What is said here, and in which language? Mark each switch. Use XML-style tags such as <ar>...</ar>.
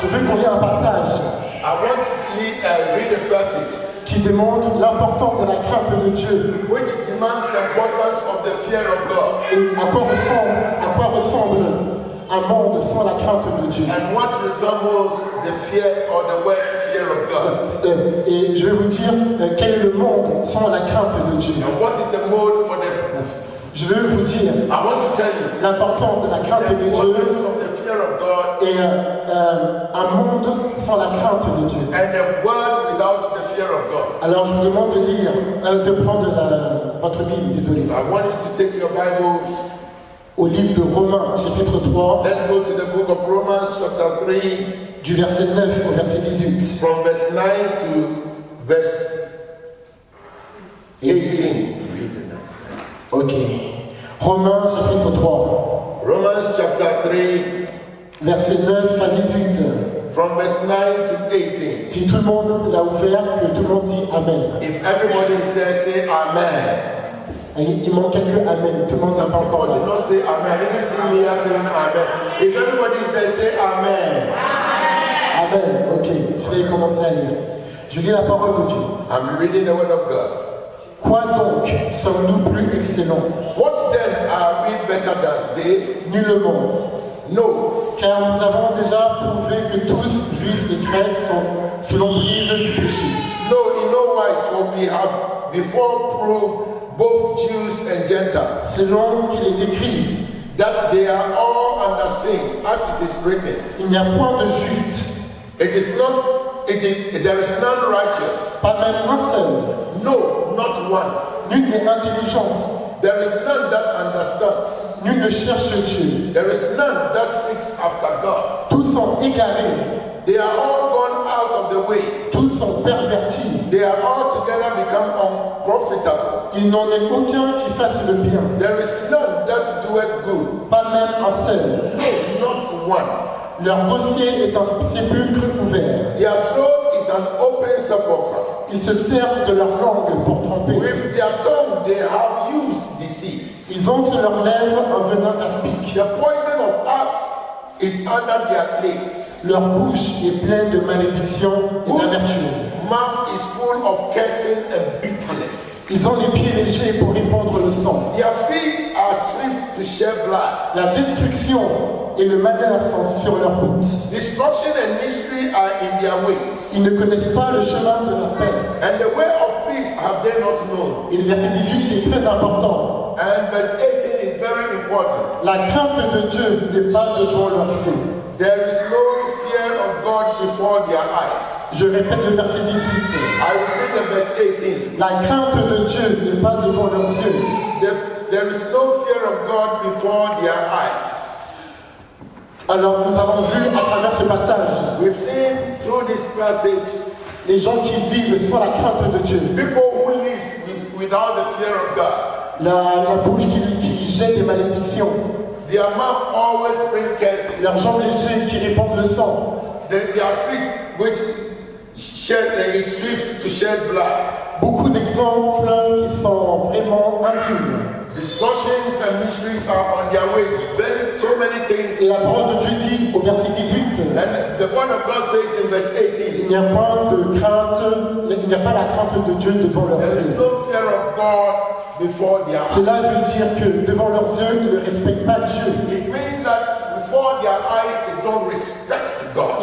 <fr>je veux qu'on ait un passage</fr> <en>I want to read a passage</en> <fr>qui démontre l'importance de la crainte de Dieu</fr> <en>which demands the importance of the fear of God</en> <fr>et à quoi ressemble un monde sans la crainte de Dieu.</fr> <en>and what resembles the fear or the word fear of God.</en> <fr>Et je vais vous dire quel est le monde sans la crainte de Dieu.</fr> <en>And what is the mode for</en> <fr>Je veux vous dire</fr> <en>I want to tell you</en> <fr>l'importance de la crainte</fr> <en>the</en> <fr>de Dieu</fr> <en>importance of the fear of God</en> <fr>et un monde sans la crainte de Dieu.</fr> <en>and a world without the fear of God.</en> <fr>Alors je vous demande de lire, de prendre votre Bible, désolé,</fr> <en>I want you to take your Bibles.</en> <fr>au livre de Romains, chapitre 3,</fr> <en>Let's go to the book of Romans, chapter 3,</en> <fr>du verset 9 au verset 18.</fr> <en>from verse 9 to verse 18.</en> <fr>Ok. Romains, chapitre 3,</fr> <en>Romans, chapter 3,</en> <fr>verset 9 à 18.</fr> <en>from verse 9 to 18.</en> <fr>Si tout le monde l'a ouvert, que tout le monde dit Amen.</fr> <en>If everybody is there, say Amen.</en> <fr>Et il manque quelques Amen. Tout le monde n'a pas encore</fr> <en>People did</en> <fr>là.</fr> <en>not say Amen. I didn't see me here saying Amen. If everybody is there, say Amen. Amen. Ok.</en> <fr>Je vais commencer à lire. Je lis la parole de Dieu.</fr> <en>I'm reading the word of God.</en> <fr>Quoi donc sommes-nous plus excellents?</fr> <en>What then are we better than they?</en> <fr>Nullement.</fr> <en>No.</en> <fr>Car nous avons déjà prouvé que tous, juifs et grecs, sont selon l'emprise du péché.</fr> <en>No, in no wise, for we have before proved both Jews and Gentiles</en> <fr>Selon qu'il est écrit,</fr> <en>that they are all under sin, as it is written.</en> <fr>il n'y a point de juste,</fr> <en>It is not, there is none righteous.</en> <fr>pas même un seul.</fr> <en>No, not one.</en> <fr>Nul n'est intelligent,</fr> <en>There is none that understands.</en> <fr>nul ne cherche Dieu.</fr> <en>There is none that seeks after God.</en> <fr>Tous sont égarés,</fr> <en>They are all gone out of the way.</en> <fr>tous sont pervertis.</fr> <en>They are all together become unprofitable.</en> <fr>Il n'en est aucun qui fasse le bien,</fr> <en>There is none that doeth good.</en> <fr>pas même un seul.</fr> <en>No, not one.</en> <fr>Leur dossier est un sépulcre ouvert.</fr> <en>Their throat is an open sepulchre.</en> <fr>Ils se servent de leur langue pour tromper.</fr> <en>With their tongue they have used deceit.</en> <fr>Ils ont sur leurs lèvres un venin d'aspic.</fr> <en>The poison of asps is under their lips.</en> <fr>Leur bouche est pleine de malédiction et</fr> <en>Whose</en> <fr>d'amertume.</fr> <en>mouth is full of cursing and bitterness.</en> <fr>Ils ont les pieds légers pour répandre le sang.</fr> <en>Their feet are swift to shed blood.</en> <fr>La destruction et le malheur sont sur leur route.</fr> <en>Destruction and misery are in their ways.</en> <fr>Ils ne connaissent pas le chemin de la paix.</fr> <en>And the way of peace have they not known.</en> <fr>Et le verset 18 est très important.</fr> <en>And verse 18 is very important.</en> <fr>La crainte de Dieu n'est pas devant leurs yeux.</fr> <en>There is no fear of God before their eyes.</en> <fr>Je répète le verset 18.</fr> <en>I will read the verse 18.</en> <fr>La crainte de Dieu n'est pas devant leurs yeux.</fr> <en>There is no fear of God before their eyes.</en> <fr>Alors nous avons vu à travers ce passage</fr> <en>We've seen through this passage</en> <fr>les gens qui vivent sans la crainte de Dieu.</fr> <en>people who live without the fear of God.</en> <fr>La bouche qui jette des malédictions.</fr> <en>Their mouth always bring curses.</en> <fr>Leurs jambes légères qui répandent le sang.</fr> <en>Their feet which is swift to shed blood.</en> <fr>Beaucoup d'exemples qui sont vraiment intimes.</fr> <en>Destructions and mysteries are on their way. So many things.</en> <fr>Et la parole de Dieu dit au verset 18,</fr> <en>And the word of God says in verse 18,</en> <fr>il n'y a pas de crainte, il n'y a pas la crainte de Dieu devant leurs</fr> <en>there is</en> <fr>yeux.</fr> <en>no fear of God before their eyes.</en> <fr>Cela veut dire que devant leurs yeux, ils ne respectent pas Dieu.</fr> <en>It means that before their eyes they don't respect God.</en>